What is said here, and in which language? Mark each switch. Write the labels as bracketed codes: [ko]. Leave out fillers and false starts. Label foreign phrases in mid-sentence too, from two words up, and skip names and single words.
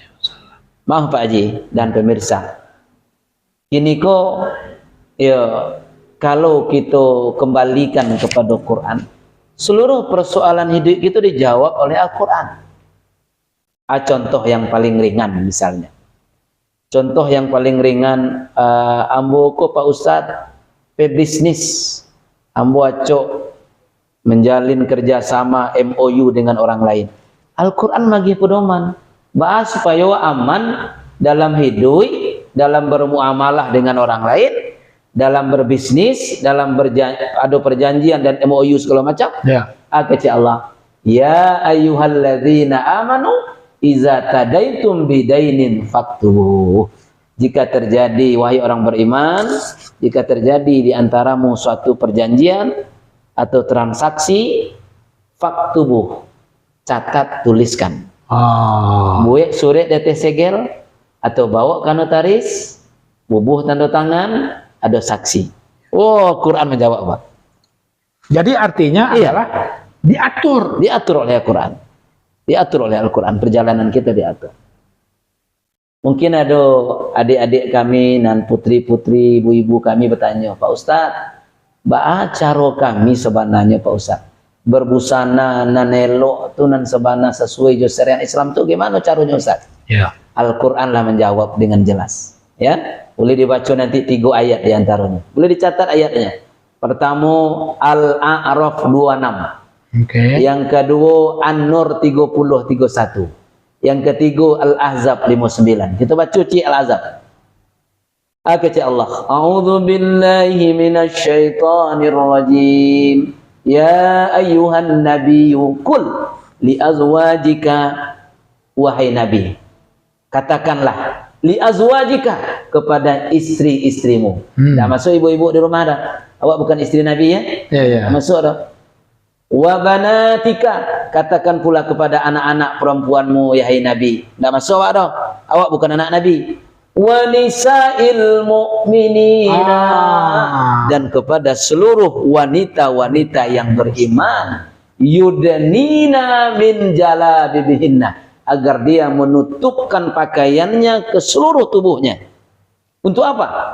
[id] Maaf Pak Haji dan pemirsa. Ini kok kalau kita kembalikan kepada Quran, Seluruh persoalan hidup itu dijawab oleh Al-Quran. Contoh yang paling ringan misalnya. Contoh yang paling ringan, ambo ko Pak Ustadz, pebisnis, ambo acok menjalin kerjasama MOU dengan orang lain. Al-Quran magi pedoman, bahas supaya aman dalam hidup, dalam bermuamalah dengan orang lain, dalam berbisnis, dalam ada perjanjian dan MOU segala macam. [ar] Ya. [id] Kata Allah, [ar] يا أيها الذين آمنوا إذا تداينتم بدين فاكتبوه. [id] Jika terjadi, wahai orang beriman, jika terjadi di antaramu suatu perjanjian atau transaksi, faktubuh, catat, tuliskan. [min] Buek surat detes segel atau bawa ke notaris, bubuh tanda tangan, ada saksi. [id] Oh, Quran menjawab, Pak. Jadi artinya adalah diatur oleh Al-Quran. Diatur oleh Al-Quran, perjalanan kita diatur. Mungkin ada adik-adik kami dan putri-putri, ibu-ibu kami bertanya, Pak Ustadz, bagaimana cara kami sebenarnya Pak Ustadz berbusana [min] nan elok tu nan sebana sesuai jo syariat Islam tu [id] gimana caranya Ustadz? Ya. Al-Quran lah menjawab dengan jelas. Ya, boleh dibaca nanti 3 ayat di antaranya. Boleh dicatat ayatnya. Pertama Al-A'raf 26. Okay. Yang kedua An-Nur 30-31. Yang ketiga Al-Ahzab 59. Kita baca Al-Ahzab. Kata Allah, [ar] أعوذ بالله من الشيطان الرجيم. يا أيها النبي قل لأزواجك, [id] wahai nabi, katakanlah [ar] لأزواجك [id] kepada istri-istrimu. [min] Dah masuk ibu-ibu di rumah dah. Awak bukan istri nabi ya? Ya. Masuk dah. [ar] وبناتك, [id] katakan pula kepada anak-anak perempuanmu yahai nabi. [min] Enggak masuk awak dah. Awak bukan anak nabi. [ar] ونساء المؤمنين, [id] dan kepada seluruh wanita-wanita yang beriman, [ar] يدنين من جلابيبهن, [id] agar dia menutupkan pakaiannya ke seluruh tubuhnya. Untuk apa?